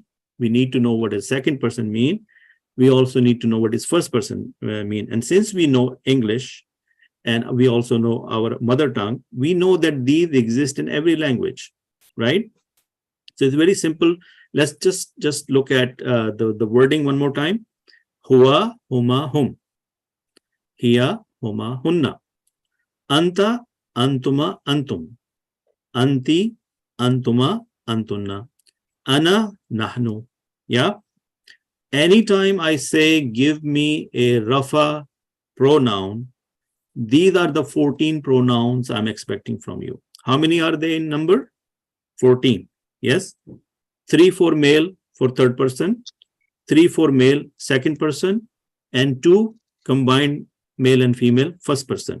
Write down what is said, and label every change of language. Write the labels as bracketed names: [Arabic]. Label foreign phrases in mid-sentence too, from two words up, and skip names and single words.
[English] We need to know what is second person mean. We also need to know what is first person mean. And since we know English and we also know our mother tongue, we know that these exist in every language, right? So it's very simple. Let's just look at the wording one more time. [Arabic] هو، هما، هم. هي، هما, hunna. أنتَ، أنتما، أنتم. أنتِ، أنتما، أنتن. أنا، نحن. [English] Yeah. Anytime I say give me a rafa pronoun, these are the 14 pronouns I'm expecting from you. How many are they in number? 14. Yes. 3 for male for third person, 3 for male second person, and 2 combined male and female first person.